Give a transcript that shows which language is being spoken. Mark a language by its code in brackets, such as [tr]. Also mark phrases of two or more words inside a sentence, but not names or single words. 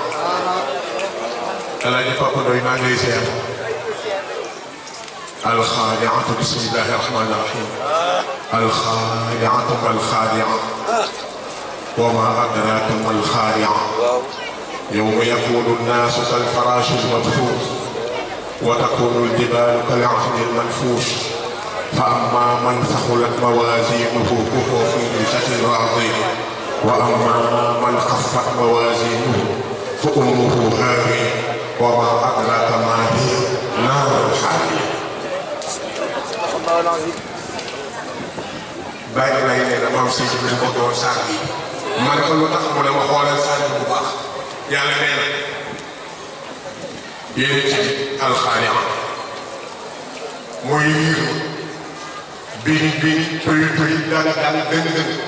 [wo] Alaaji Papa Ndoy maa ngi lay seet [ar] القارعة بسم الله الرحمن الرحيم القارعة ما القارعة وما أدراك ما القارعة يوم يكون الناس كالفراش المبثوث وتكون الجبال كالعهن المنفوش فأما من ثقلت موازينه فهو في عيشة راضية وأما من خفت موازينه فأمه هاوية وما أدراك ما هي نار حامية. [wo] bàyyi lay ne la maam si biir ko doon saar bi ma ne ko lu tax mu ne ma xoolal saar bi bu baax yàlla nee na yéen ci alxaari'a mooy liir bini bini tuy tuy dal dal dën dën